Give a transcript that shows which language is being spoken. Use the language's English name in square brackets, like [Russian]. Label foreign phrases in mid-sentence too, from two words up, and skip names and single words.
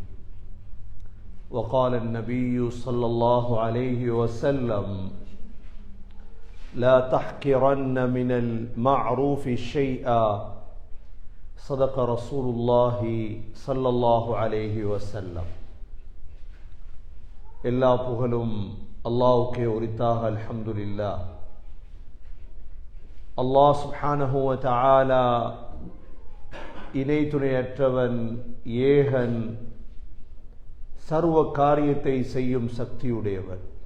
[Arabic] وقال النبي صلى الله عليه وسلم: لا تحقرن من المعروف شيئا. صدق رسول الله صلى الله عليه وسلم. [Tamil] எல்லா புகழும் அல்லாஹ்வுக்கே உரித்தாக. அல்ஹம்துலில்லாஹ். அல்லாஹ் [Arabic] سبحانه وتعالى [Tamil] இணை துணையற்றவன், ஏகன், சர்வ காரியத்தை செய்யும் சக்தியுடையவன்.